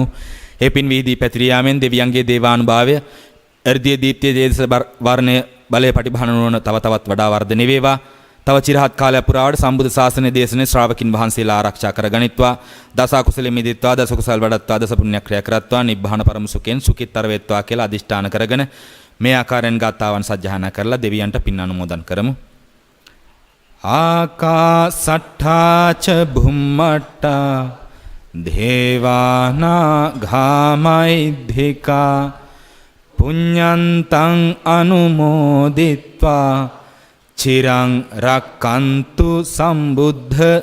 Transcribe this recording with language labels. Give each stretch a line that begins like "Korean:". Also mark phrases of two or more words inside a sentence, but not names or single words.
Sinhala: ඒ පින් වීදී පැතිරී යාමෙන් දෙවියන්ගේ දේවානුභාවය එර්ධිය දීප්තිය දේශ වර්ණය බලය පටිභාන නොවන තව තවත් වඩා වර්ධනය වේවා. තව චිරහත් කාලයක් පුරාවට සම්බුද්ධ ශාසනයේ දේශනේ ශ්‍රාවකින් වහන්සේලා ආරක්ෂා කරගනිත්වා. දස අකුසලෙ මිදිත්වා, දස කුසල් වඩත්වා, දස පුණ්‍ය ක්‍රියා කරත්වා, නිබ්බාන පරම සුඛෙන් සුඛිතතර වේත්වා කියලා අදිෂ්ඨාන කරගෙන මේ ආකාරයෙන් ගාතාවන් සජ්ජහායනා කරලා දෙවියන්ට පින් අනුමෝදන් කරමු.
Pali: ආකාසට්ඨා ච භුම්මට්ඨා දේවානාගාමයිද්ධිකා පුඤ්ඤන්තං අනුමෝදිත්වා චිරං රක්칸තු සම්බුද්ධ